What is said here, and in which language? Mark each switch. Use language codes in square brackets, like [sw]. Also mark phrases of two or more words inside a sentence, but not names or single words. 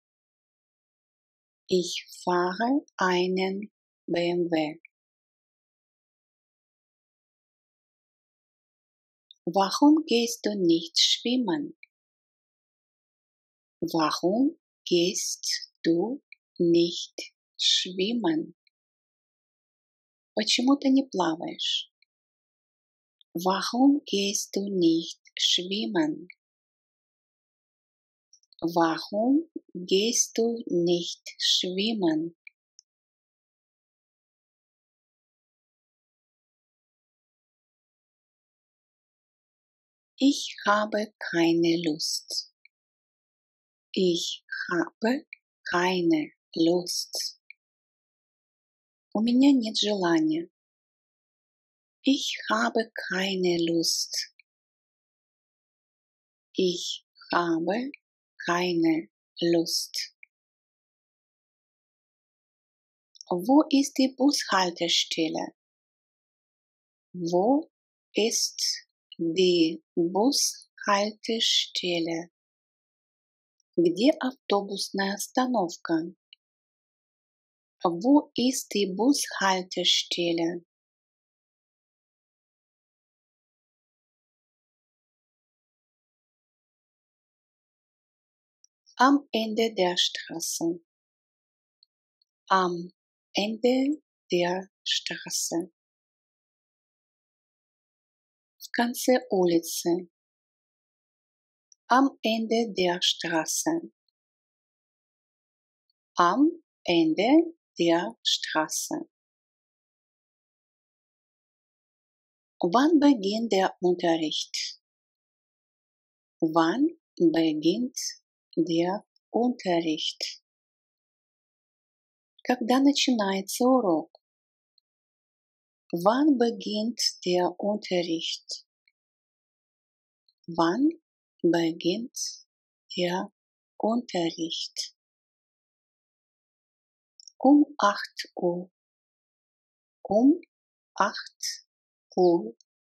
[de] Ich fahre einen BMW. Warum gehst du nicht schwimmen? Warum gehst du nicht schwimmen? [ru] Почему ты не плаваешь? [de] Warum gehst du nicht schwimmen? Warum gehst du nicht schwimmen? Ich habe keine Lust. Ich habe keine Lust. [ru] У меня нет желания. [de] Ich habe keine Lust. Ich habe keine Lust. Wo ist die Bushaltestelle? Wo ist die Bushaltestelle? [ru] Где автобусная остановка? [de] Wo ist die Bushaltestelle? Am Ende der Straße. Am Ende der Straße. [ru] В конце улицы. [de] Am Ende der Straße. Am Ende der Straße. Wann beginnt der Unterricht? Wann beginnt der Unterricht? [ru] Когда начинается урок? [de] Wann beginnt der Unterricht? Wann beginnt der Unterricht? Um 8 Uhr. Um 8 Uhr.